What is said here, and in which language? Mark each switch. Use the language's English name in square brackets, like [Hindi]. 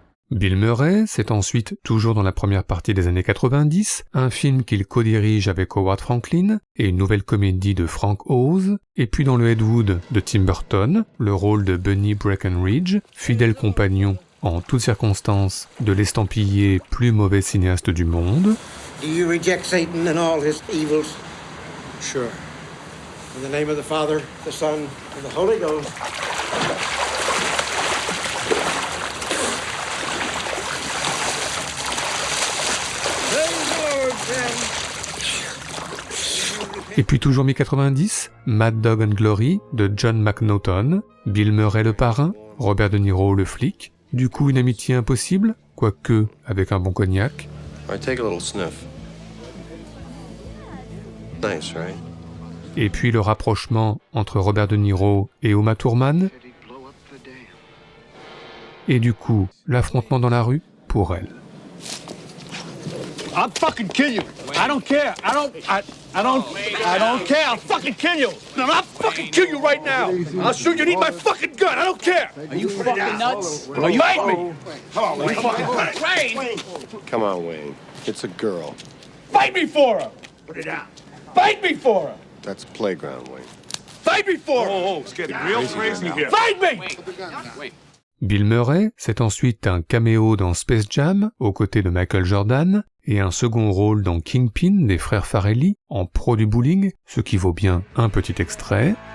[French] Bill Murray, c'est ensuite, toujours dans la première partie des années 90, un film qu'il co-dirige avec Howard Franklin et une nouvelle comédie de Frank Oz, et puis dans le Ed Wood de Tim Burton, le rôle de Bunny Breckenridge, fidèle compagnon en toutes circonstances de l'estampillé plus mauvais cinéaste du monde. [English] Do you reject Satan and all his evils? Sure. In the name of the Father, the Son, and the Holy Ghost. [French] Et puis toujours mi-90, Mad Dog and Glory de John McNaughton, Bill Murray le parrain, Robert De Niro le flic, du coup une amitié impossible, quoique avec un bon cognac. [English] I take a little sniff. Nice, right? [French] Et puis le rapprochement entre Robert De Niro et Uma Thurman. Et du coup, l'affrontement dans la rue pour elle. [English] I'll fucking kill you. I don't care. I don't care. I'll fucking kill you. No, I'll fucking kill you right now. I'll shoot you. Need my fucking gun. I don't care. Are you fucking nuts? No, you fight me. Come on, Wayne. Wayne. Come on, Wayne. It's a girl. Fight me for her. Put it down. Fight me for her. That's playground, Wayne. Fight me for her. Oh, it's getting real crazy here. Fight me. Wait. [French] Bill Murray, c'est ensuite un caméo dans Space Jam, aux côtés de Michael Jordan, et un second rôle dans Kingpin des frères Farrelly, en pro du bowling, ce qui vaut bien un petit extrait.